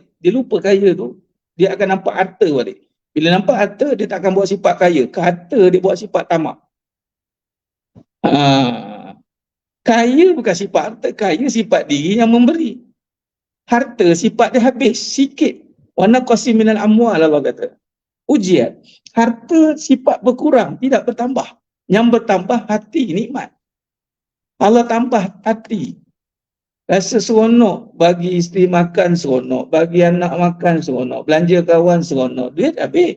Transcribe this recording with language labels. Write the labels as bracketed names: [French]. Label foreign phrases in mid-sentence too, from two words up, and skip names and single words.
[Malay] Dia lupa kaya tu, dia akan nampak harta balik. Bila nampak harta, dia tak akan buat sifat kaya. Ke harta dia buat sifat tamak. Kaya bukan sifat harta, kaya sifat diri yang memberi. Harta sifat dia habis sikit. [Arabic] ونقص من الأموال, [Malay] Allah kata. Ujian. Harta sifat berkurang, tidak bertambah. Yang bertambah hati, nikmat. Allah tambah hati. Rasa seronok, bagi isteri makan seronok, bagi anak makan seronok, belanja kawan seronok, duit habis.